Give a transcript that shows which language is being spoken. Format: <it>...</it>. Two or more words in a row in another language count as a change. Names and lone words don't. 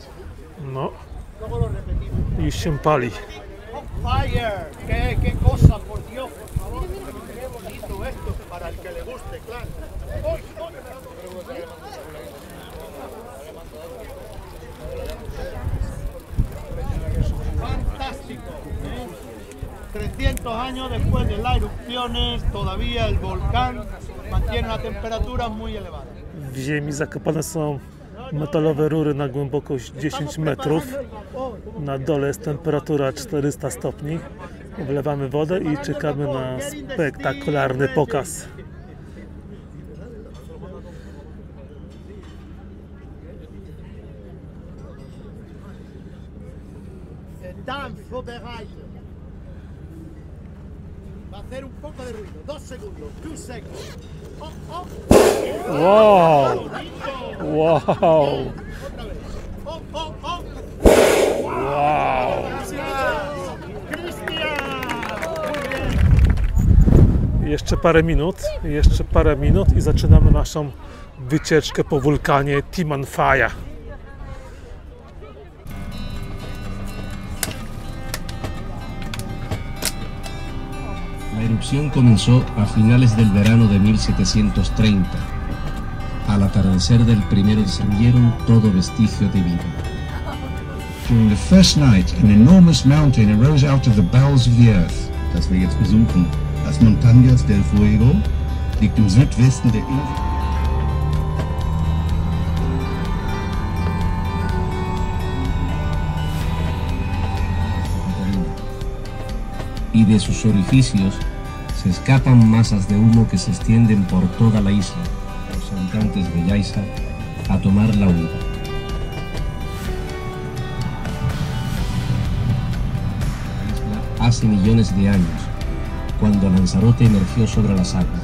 <es>No, ¿Cómo lo repetimos?</es> <pl>już się pali.</pl> <en>On fire.</en> <es>Qué cosa, por Dios, por favor. Qué bonito esto para el que le guste, claro. Fantástico. 300 años después de las erupciones, todavía el volcán mantiene una temperatura muy elevada.</es> <pl>W ziemi zakopane są metalowe rury na głębokość 10 metrów. Na dole jest temperatura 400 stopni. Wlewamy wodę i czekamy na spektakularny pokaz.</pl> <es>Va a hacer un poco de ruido. 2 segundos. 2 seconds. Oh, oh. Wow! Wow! Otra vez. Oh, oh, oh. Wow! Cristian.</es> <pl>Jeszcze parę minut i zaczynamy naszą wycieczkę po wulkanie Timanfaya.</pl> <es>La erupción comenzó a finales del verano de 1730. Al atardecer del 1 destruyeron todo vestigio de vida.</es> <en>During the first night, an enormous mountain arose out of the bowels of the earth.</en> <de>Das wir jetzt besuchen,</de> <es>las Montañas del Fuego,</es> <de>liegt im Südwesten der Insel.</de> <es>Y de sus orificios se escapan masas de humo que se extienden por toda la isla. Los habitantes de Yaiza a tomar la huida. Hace millones de años, cuando Lanzarote emergió sobre las aguas.</es>